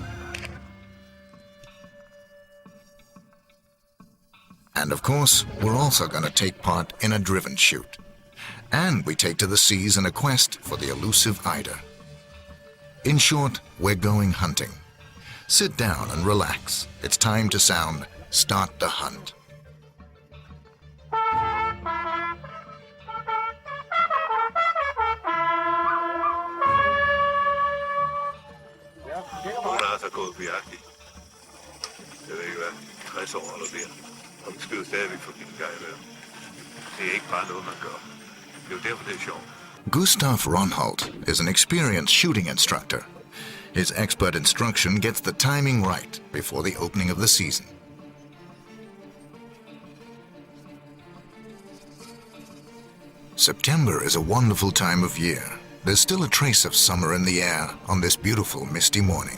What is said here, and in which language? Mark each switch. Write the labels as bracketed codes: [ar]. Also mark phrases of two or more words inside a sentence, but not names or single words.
[en] And of course, we're also going to take part in a driven shoot. And we take to the seas in a quest for the elusive eider. In short, we're going hunting. Sit down and relax. It's time to sound Start the Hunt. [da] Hun har altså gået på jagt i, jeg ved ikke hvad, 60 år eller mere. Og vi skyder stadigvæk forbi en gang imellem. Det er ikke bare noget, man gør. Det er jo derfor, det er sjovt. [en] Gustav Ronholt is an experienced shooting instructor. His expert instruction gets the timing right before the opening of the season. September is a wonderful time of year. There's still a trace of summer in the air on this beautiful misty morning.